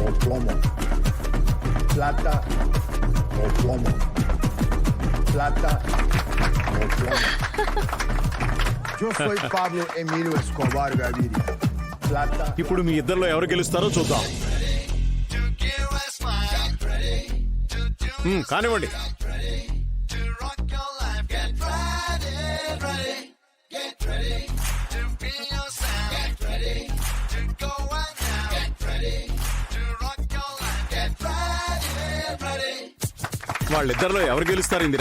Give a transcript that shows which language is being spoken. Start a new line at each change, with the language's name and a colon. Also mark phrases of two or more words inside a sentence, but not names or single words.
Spanish: plomo. Plata o plomo. Plata o plomo. Yo soy Pablo Emilio Escobar Gaviria. Plata.
Telugu: ఇప్పుడు మీ ఇద్దరిలో ఎవరు గెలుస్తారో చూద్దాం. కానివ్వండి. వాళ్ళిద్దరిలో ఎవరు గెలుస్తారు ఇందిరా?